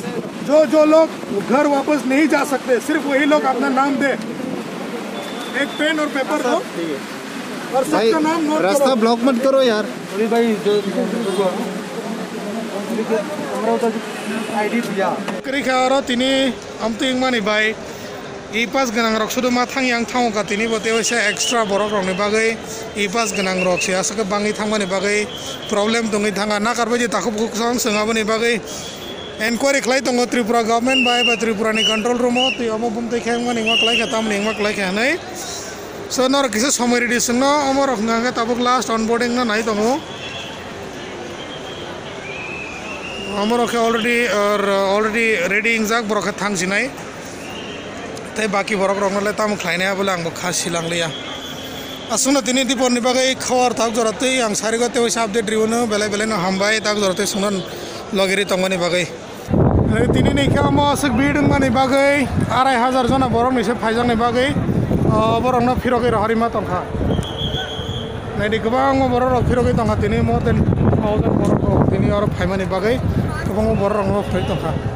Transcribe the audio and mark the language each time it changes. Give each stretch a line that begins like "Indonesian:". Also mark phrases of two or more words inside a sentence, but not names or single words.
Hindi: जो लोग घर वापस नहीं जा सकते सिर्फ वही लोग अपना नाम दे। एक पेन और पेपर दो और सबका नाम नोट करो। रास्ता ब्लॉक मत करो यार। भाई आईडी दिया
Kok Borok: करिखारो तिनी आमतो इंगमानि बाय इ पास गोनां रक सुदु मा थांgi आं थांग का तिनी बते एसे एक्सट्रा बरक रंनि बागै इ पास गोनां रक से आसके बाङि थांबानि बागै प्रब्लेम दङै थाङा ना कारबाय जे ताखु बुकसां सोङाबनि बागै एनक्वायरि खालाय दङ त्रिपुरा गभर्नमेन्ट बाय बा त्रिपुरानि
English: control room
Kok Borok: ति अमो बुमते खेंमानि मा खालाय खा तामनि मा खालाय खानै सो नर किसे समय रेडी सोंनो अमो रक नागे ताबुक
English: last onboarding
Kok Borok: ना नाय दङ अमरखे
English: already ready
Kok Borok: इंजाक बरखे थांसिनाय ते बाकी बरक रंगले ताम खायनाया बोले आंबो खासि लांलिया असुना तिनि दिपरनि बागै खबर ताक जरते आं सारिगते वैसा अपडेट रिवनो बेले बेले न हामबाय ताक जरते सुनन लगेरि तंगनि बागै तिनि नैखा म असक बिडंगानि बागै 2500 जना बरक निसे फाइजांनि बागै बरकनो फिरगै हरिमा तंखा नायदि गोबां बरक फिरगै तंखा तिनि
English: more than
Kok Borok: 1000 बरक तिनि आरो फाइमानि बागै गोबां बरक रंग फै तंखा